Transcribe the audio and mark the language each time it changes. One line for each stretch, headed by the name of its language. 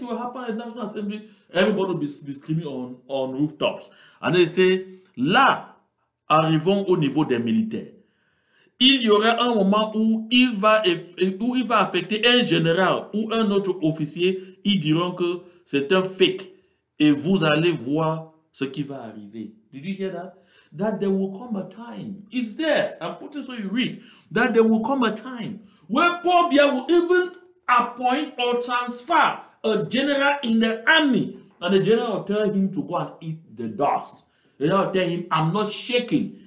English: If it will happen at the National Assembly, everybody will be screaming on rooftops. And they say,
French: là, arrivons au niveau des militaires. Il y aura un moment où il va affecter un général ou un autre officier. Ils diront que c'est un fake. Et vous allez voir ce qui va arriver.
English: Did you hear that? That there will come a time. It's there. I'm putting so you read. That there will come a time where Paul Biya will even appoint or transfer a general in the army. And the general will tell him to go and eat the dust. The general will tell him, I'm not shaking.